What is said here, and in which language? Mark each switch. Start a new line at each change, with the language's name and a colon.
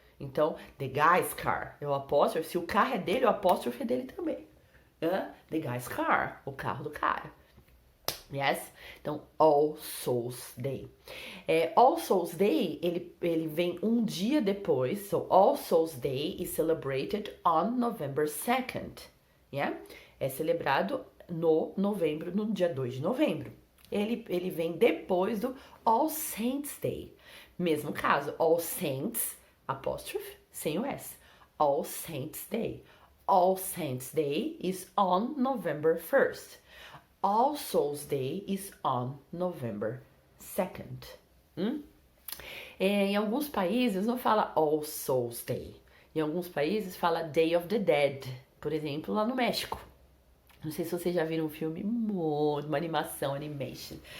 Portuguese: Então,
English: the guy's car
Portuguese: é o apóstrofe. Se o carro é dele, o apóstrofe é dele também.
English: The guy's car,
Portuguese: o carro do cara. Yes? Então, All Souls Day. All Souls Day, ele vem um dia depois.
English: So, All Souls Day is celebrated on November 2nd. Yeah?
Portuguese: É celebrado no dia 2 de novembro. Ele vem depois do All Saints Day. Mesmo caso, All Saints, apóstrofe, sem o S.
English: All Saints Day. All Saints Day is on November 1st. All Souls Day is on November 2nd.
Portuguese: Em alguns países não fala All Souls Day. Em alguns países fala Day of the Dead. Por exemplo, lá no México. Não sei se vocês já viram um filme, uma animação, animation.